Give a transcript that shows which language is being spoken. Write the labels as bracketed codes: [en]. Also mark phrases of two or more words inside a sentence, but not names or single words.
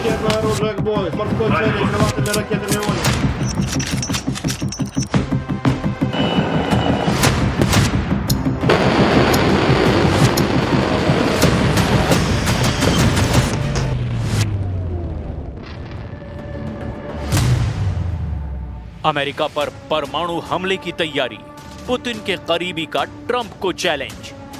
[ru] оружие к бою. Морской цели крылатыми ракетами «Оля». [hi] अमेरिका पर परमाणु हमले की तैयारी, पुतिन के करीबी का ट्रंप को चैलेंज।